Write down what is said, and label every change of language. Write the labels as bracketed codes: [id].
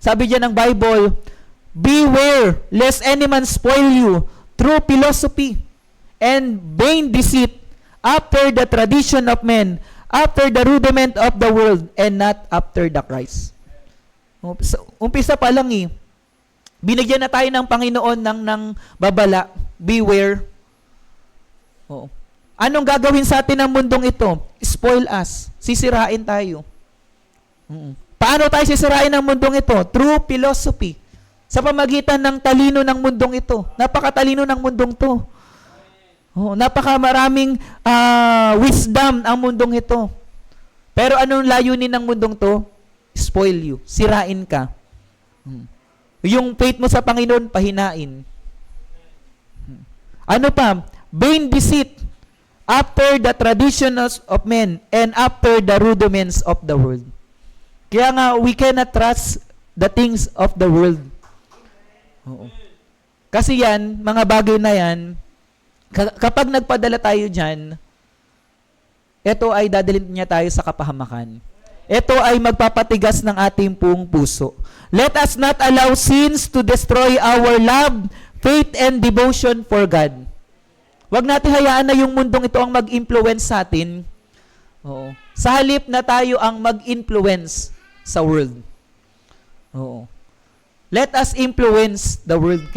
[tl] Sabi diyan ng Bible, [en] beware lest any man spoil you through philosophy and vain deceit, after the tradition of men, after the rudiment of the world, and not after the Christ. [tl] Umpisa pa lang binigyan na tayo ng Panginoon ng babala, beware. Oo. Anong gagawin sa atin ng mundong ito? [en] Spoil us. [tl] Sisirain tayo. Paano tayo sisirain ng mundong ito? [en] Through philosophy. [tl] Sa pamagitan ng talino ng mundong ito. Napakatalino ng mundong to. Oh, napakamaraming wisdom ang mundong ito. Pero anong layunin ng mundong to? [en] Spoil you. [tl] Sirain ka. Yung faith mo sa Panginoon, pahinain. Ano pa? [en] Vain deceit, after the traditions of men and after the rudiments of the world. [tl] Kaya nga, [en] we cannot trust the things of the world. [tl] Oo. Kasi yan, mga bagay na yan, kapag nagpadala tayo dyan, ito ay dadalhin niya tayo sa kapahamakan. Ito ay magpapatigas ng ating buong puso. [en] Let us not allow sins to destroy our love, faith, and devotion for God. [tl] Huwag natin hayaan na yung mundong ito ang mag-influence sa atin. Oo. Sa halip na tayo ang mag-influence sa world. Oo. [en] Let us influence the world.